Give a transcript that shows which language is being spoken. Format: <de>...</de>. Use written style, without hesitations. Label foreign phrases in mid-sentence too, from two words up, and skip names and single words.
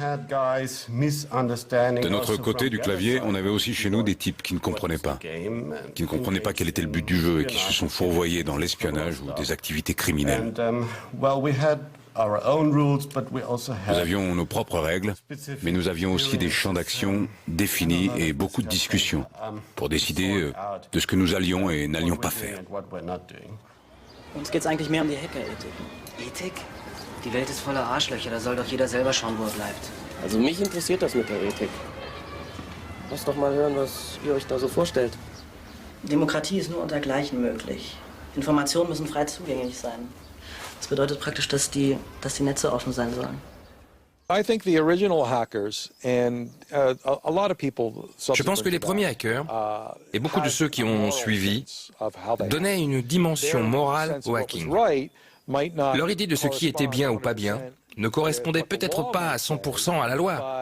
<fr>De notre côté du clavier, on avait aussi chez nous des types qui ne comprenaient pas quel était le but du jeu et qui se sont fourvoyés dans l'espionnage ou des activités criminelles. Nous avions nos propres règles, mais nous avions aussi des champs d'action définis et beaucoup de discussions pour décider de ce que nous allions et n'allions pas faire.</fr> <de>Uns geht's eigentlich mehr die Hackerethik. Ethik? Die Welt ist voller Arschlöcher, da soll doch jeder selber schauen, wo er bleibt. Also mich interessiert das mit der Ethik. Lass doch mal hören, was ihr euch da so vorstellt. Demokratie ist nur unter Gleichen möglich. Informationen müssen frei zugänglich sein. Das bedeutet praktisch, dass die Netze offen sein sollen.</de> <fr>Je pense que les premiers hackers, et beaucoup de ceux qui ont suivi, donnaient une dimension morale au hacking. Leur idée de ce qui était bien ou pas bien ne correspondait peut-être pas à 100% à la loi.</fr>